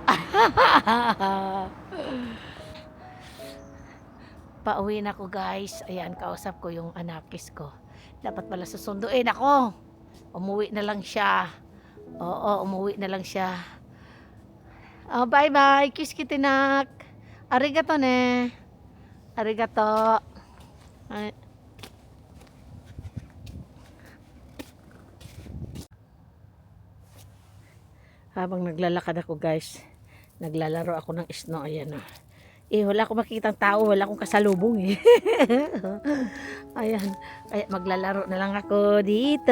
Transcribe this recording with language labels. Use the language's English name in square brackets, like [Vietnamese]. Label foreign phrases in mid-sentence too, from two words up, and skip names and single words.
[Filipino] Pauwi na ako guys. Ayan, kausap ko yung anakis ko. Dapat pala susunduin ako. Umuwi na lang siya. Oo, umuwi na lang siya. Oh, bye-bye. Kiss kitinak. [Japanese] ありがとうね。ありがとう. [Filipino] Ay. Habang naglalakad ako guys, naglalaro ako ng snow. Ayan o. Wala akong makikitang tao, wala akong kasalubong eh. Ayan, kaya maglalaro na lang ako dito.